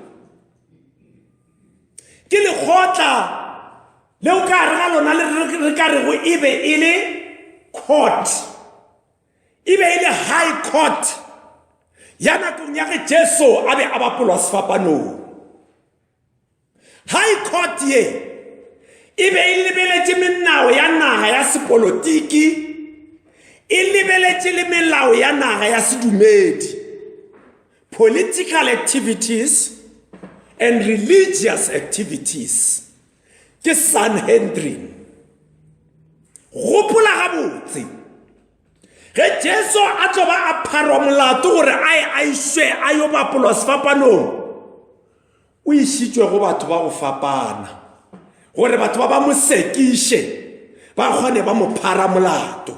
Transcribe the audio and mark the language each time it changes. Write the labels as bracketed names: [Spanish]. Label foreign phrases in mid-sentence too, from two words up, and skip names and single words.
[Northern Sotho] Ke lekgotla leo ka re ga lona re ka rego e be e le court, e be e le [English] high court [Northern Sotho] ya nakong ya ge Jesu a be a bapolwa sefapanong. [English] High court [Northern Sotho] ye e be e lebeletše melao ya naga ya sepolotiki, e lebeletše le melao ya naga ya sedumedi, [English] political activities and religious activities. [Northern Sotho] Ke Sanhedrin. Gopola gabotse ge Jesu a tlo ba a pharwa molato gore a išwe a yo bapolwa sefapanong, o išitšwe go batho ba go fapana gore batho ba mo sekiše ba kgone ba mo phara molato.